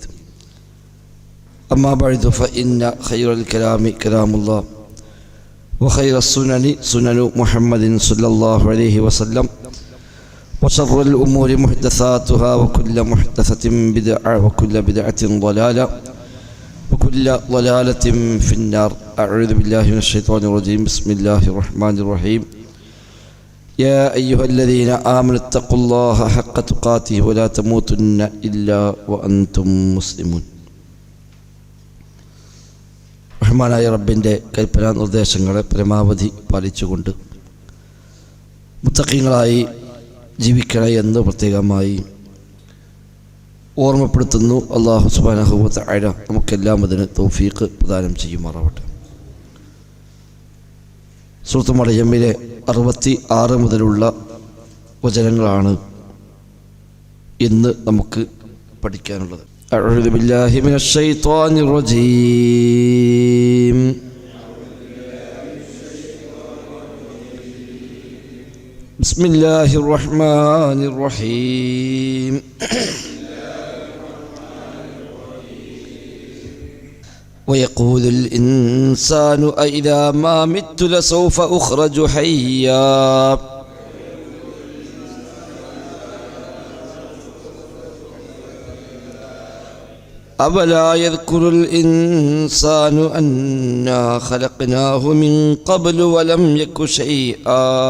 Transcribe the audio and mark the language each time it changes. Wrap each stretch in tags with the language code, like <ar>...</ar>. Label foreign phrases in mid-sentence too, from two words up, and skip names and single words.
<ar>أما بعد فإن خير الكلام كلام الله وخير السنن سنن محمد صلى الله عليه وسلم وشر الأمور محدثاتها وكل محدثة بدعة وكل بدعة ضلالة وكل ضلالة في النار. أعوذ بالله من الشيطان الرجيم. بسم الله الرحمن الرحيم. يا أيها الذين آمنوا اتقوا الله حق تقاته ولا تموتن إلا وأنتم مسلمون.</ar> <ml>റഹ്മാനായ റബ്ബിൻ്റെ കൽപ്പനാ നിർദ്ദേശങ്ങളെ പരമാവധി പാലിച്ചുകൊണ്ട് മുത്തഖീങ്ങളായി ജീവിക്കണേ എന്ന് പ്രത്യേകമായി ഓർമ്മപ്പെടുത്തുന്നു.</ml> <ar>الله سبحانه وتعالى</ar> <ml>നമുക്കെല്ലാം അതിന് തൗഫീഖ് പ്രദാനം ചെയ്യുമാറാവട്ടെ. സൂറത്ത് മറിയമിലെ 66 മുതലുള്ള വചനങ്ങളാണ് ഇന്ന് നമുക്ക് പഠിക്കാനുള്ളത്.</ml> <ar>أعوذ بالله من الشيطان الرجيم. بسم الله الرحمن الرحيم. ويقول الإنسان أإذا ما مت لسوف أخرج حيا أولا يذكر الإنسان أنا خلقناه من قبل ولم يك شيئا</ar>